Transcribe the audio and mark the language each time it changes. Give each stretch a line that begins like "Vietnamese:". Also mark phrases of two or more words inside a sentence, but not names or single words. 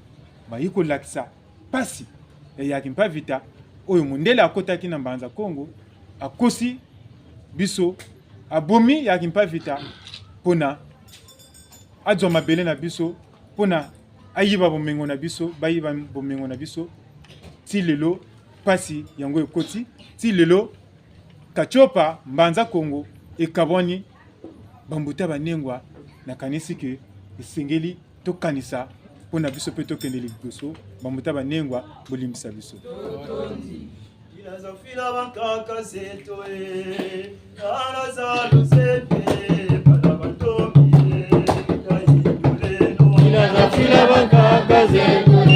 Lingala: bayi kolakisa pasi eyaki mpa vita oyo mondele akotaki na mbanza Kongo akosi biso abomi yaki mpa vita pona azwa mabele na biso pona ayiba bomengo na biso bayiba bomengo na biso ti lelo pasi yango ekoti ti lelo kachopa mbanza Kongo ekabwani bambuta banengwa nakanisi ke esengeli tokanisa pona biso pe tokende liboso bambuta banengwa bolimbisa biso
Kongo: Inazafila bankaka zetu Anazalo zepe Balabantomi Kaiduleno Inazafila bankaka zetu